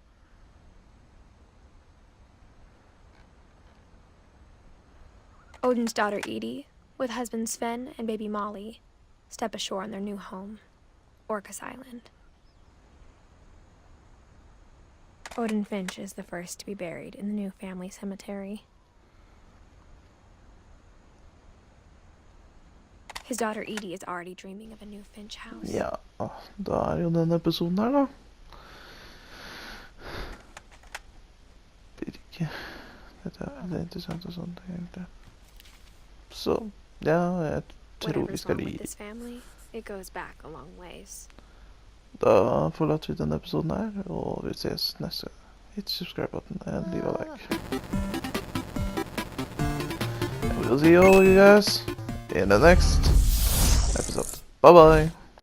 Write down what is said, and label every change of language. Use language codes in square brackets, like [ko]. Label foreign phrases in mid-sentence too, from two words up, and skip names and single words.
[en] Odin's daughter Edie, with husband Sven and baby Molly, step ashore on their new home, Orcas Island. Odin Finch is the first to be buried in the new family cemetery. His daughter Edie is already dreaming of a new Finch house. [no] Ja, da jo denne episoden her, da. Virke. Dette er interessant og sånt, egentlig. Så, ja, jeg tror vi skal [en] Whatever's wrong with this family, it goes back a long ways. [no] Da forlater vi denne episoden her, og vi ses neste gang. [en] Hit subscribe-button and leave a like. And we'll see all you guys in the next episode. Bye bye!